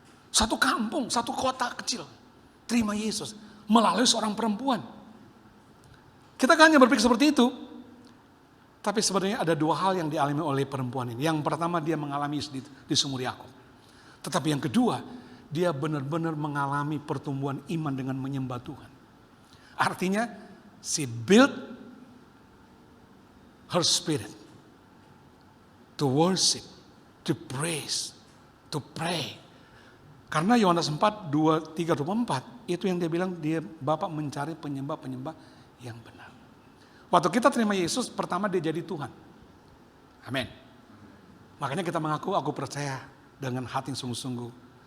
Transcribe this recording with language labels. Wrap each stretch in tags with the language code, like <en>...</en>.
<id>Satu kampung, satu kota kecil. Terima Yesus melalui seorang perempuan. Kita kan hanya berpikir seperti itu. Tapi sebenarnya ada dua hal yang dialami oleh perempuan ini. Yang pertama dia mengalami di sumur Yakub. Tetapi yang kedua, dia benar-benar mengalami pertumbuhan iman dengan menyembah Tuhan.</id> <en>Artinya, she built her spirit to worship, to praise, to pray.</en> <id>Karena Yohanes 4, 2, 3, 24, itu yang dia bilang, dia Bapak mencari penyembah-penyembah yang benar. Waktu kita terima Yesus, pertama dia jadi Tuhan. Amin. Makanya kita mengaku, aku percaya dengan hati yang sungguh-sungguh.</id>